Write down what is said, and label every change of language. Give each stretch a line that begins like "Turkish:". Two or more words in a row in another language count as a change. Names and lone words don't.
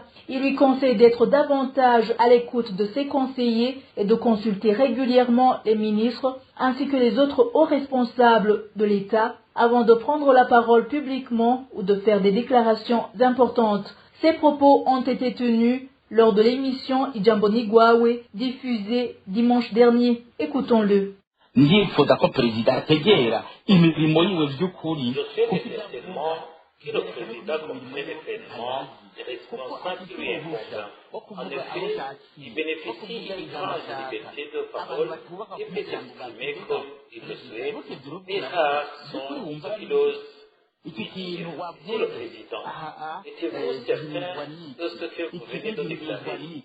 French: Il lui conseille d'être davantage à l'écoute de ses conseillers et de consulter régulièrement les ministres ainsi que les autres hauts responsables de l'État avant de prendre la parole publiquement ou de faire des déclarations importantes. Ces propos ont été tenus lors de l'émission Ijambo Nigwawe diffusée dimanche dernier. Écoutons-le.
Rundi: ndifuza ko perezida ategera imirimo yiwe by'ukuri
French: que le président comprenne pleinement les responsables qui lui incombent. En effet, il bénéficie d'une grande liberté de parole et peut s'exprimer comme il le souhaite, mais rares sont ceux qui l'osent. Monsieur le Président, êtes-vous certain de ce que vous venez de déclarer?